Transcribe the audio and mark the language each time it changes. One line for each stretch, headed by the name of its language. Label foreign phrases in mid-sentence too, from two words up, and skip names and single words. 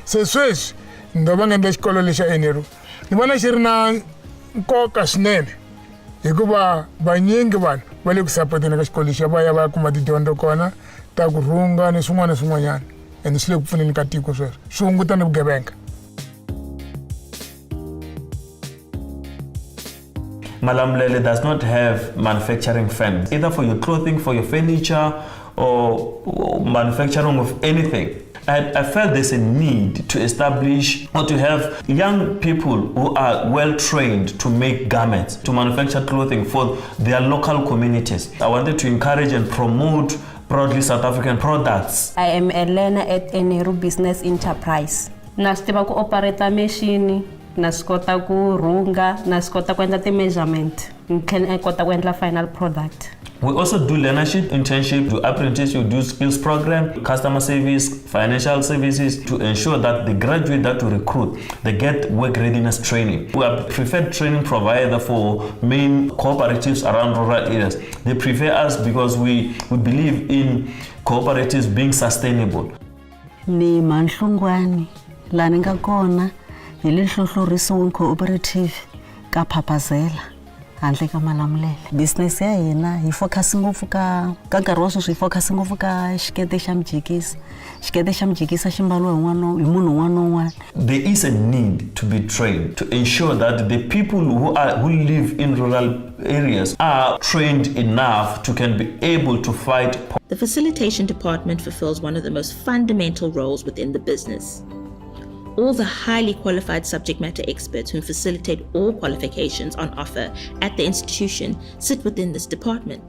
Tsonga: Se sweswi ndo va nga endla xikolo lexi xa ERRP ni vona xi ri na nkoka swinene hikuva vanyingi vanhu va le ku sapoteni ka xikolo lexi va ya va ya kuma tidyondzo kona ta ku rhunga ni swin'wana na swin'wanyana ende swi le ku pfuneni ka tiko sweswo swi hunguta ni vugevenga.
English: Malamlele does not have manufacturing firms, either for your clothing, for your furniture, or manufacturing of anything. I felt there's a need to establish or to have young people who are well trained to make garments, to manufacture clothing for their local communities. I wanted to encourage and promote broadly South African products. I am a learner at ERRP Business Enterprise.
Tsonga: Nastiva ku
English: operate machine,
Tsonga: naskota ku runga, naskota ku endla ti-measurement, ni kota ku endla
English: final product. We also do learnership, internship, do apprenticeship, do skills program, customer service, financial services to ensure that the graduate that we recruit, they get work readiness training. We are preferred training provider for main cooperatives around rural areas. They prefer us because we believe in cooperatives being sustainable.
Tsonga: Ni manhlungwani la ni nga kona hi le hlohlorisiwe cooperative ka Phapazela handle ka Malamlele. Business ya hina hi focus ngopfu ka nkarhi wa sweswi hi focus ngopfu ka xikete xa mijikisa. Xikete xa mijikisa xi mbaliwa hi munhu un'wana un'wana.
English: There is a need to be trained to ensure that the people who live in rural areas are trained enough to can be able to fight poverty. The facilitation department fulfills one of the most fundamental roles within the business. All the highly qualified subject matter experts who facilitate all qualifications on offer at the institution sit within this department.